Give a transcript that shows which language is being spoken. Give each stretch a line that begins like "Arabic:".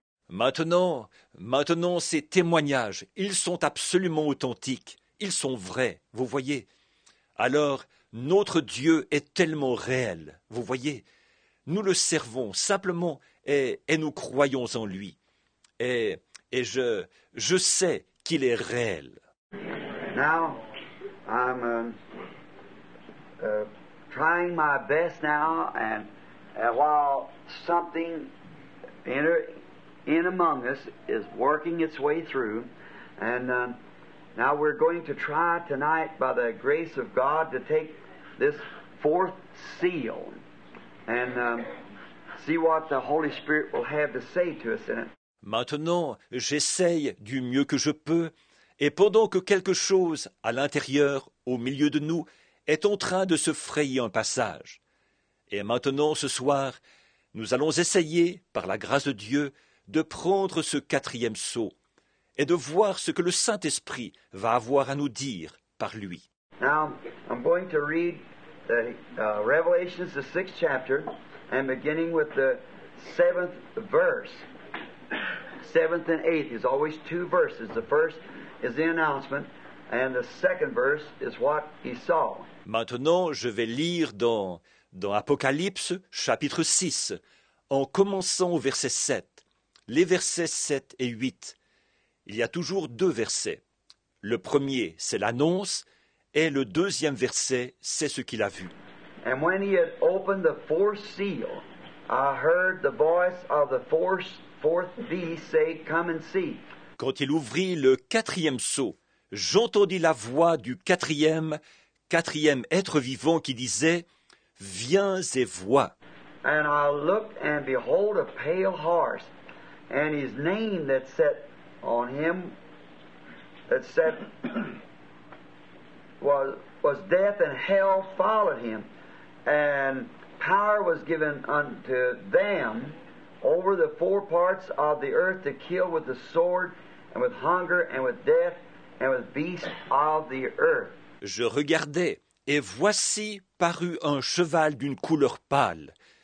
French: Maintenant, ces témoignages, ils sont absolument authentiques. Ils sont vrais, vous voyez. Alors, notre Dieu est tellement réel, vous voyez. Nous le servons simplement et nous croyons en lui. Et je sais qu'il est réel.
English: Now, I'm trying my best now, and while something in among us is working its way through, and now we're going to try tonight, by the grace of God, to take this 4th seal and see what the Holy Spirit will have to say to us in it.
French: Maintenant, j'essaye du mieux que je peux, et pendant que quelque chose à l'intérieur, au milieu de nous, est en train de se frayer un passage. Et maintenant, ce soir, nous allons essayer, par la grâce de Dieu, de prendre ce quatrième sceau et de voir ce que le Saint-Esprit va avoir à nous dire par lui.
English: Now, I'm going to read the Revelations, the 6th chapter, and beginning with the 7th verse. 7th and 8th is always two verses. The first is the announcement, and the second verse is what he saw.
French: Maintenant, je vais lire dans Apocalypse, chapitre 6, en commençant au verset 7. Les versets 7 et 8. Il y a toujours deux versets. Le premier, c'est l'annonce, et le deuxième verset, c'est ce qu'il a vu.
English: And when he had opened the fourth seal, I heard the voice of the fourth beast say, "Come and see."
French: Quand il ouvrit le quatrième sceau, j'entendis la voix du quatrième être vivant qui disait « Viens et vois ».
English: And I looked, and behold, a pale horse, and his name that sat on him, was death, and hell followed him, and power was given unto them over the four parts of the earth to kill with the sword, and with hunger, and with death, and with beasts of the earth.
French: Je regardai, et voici parut un cheval d'une couleur pâle.